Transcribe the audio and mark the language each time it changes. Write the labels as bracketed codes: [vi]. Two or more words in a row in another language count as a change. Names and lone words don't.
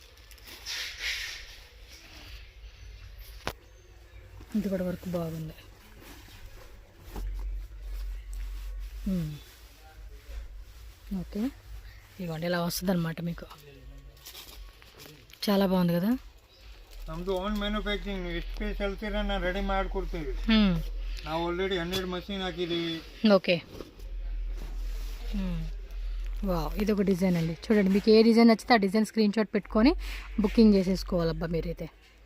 [te] ఇది కూడా వర్క్ బాగుంది. ఓకే, ఇదిగోండి ఇలా వస్తుంది అనమాట మీకు. చాలా బాగుంది కదా. [kn] ನಮ್ದು [en] own manufacturing, [kn] ಎಷ್ಟು ಪೀಸ್ ಹೇಳ್ತೀರಾ ನಾನು ರೆಡಿ ಮಾಡಿಕೊಡ್ತೀವಿ. ನಾವು ಆಲ್ರೆಡಿ 100 ಮಷೀನ್ ಹಾಕಿದ್ದೀವಿ. [te] ఓకే, వావ్, ఇది ఒక డిజైన్ అండి. చూడండి మీకు ఏ డిజైన్ నచ్చితే ఆ డిజైన్ [en] screen shot [te] పెట్టుకొని బుకింగ్ చేసేసుకోవాలబ్బా మీరైతే.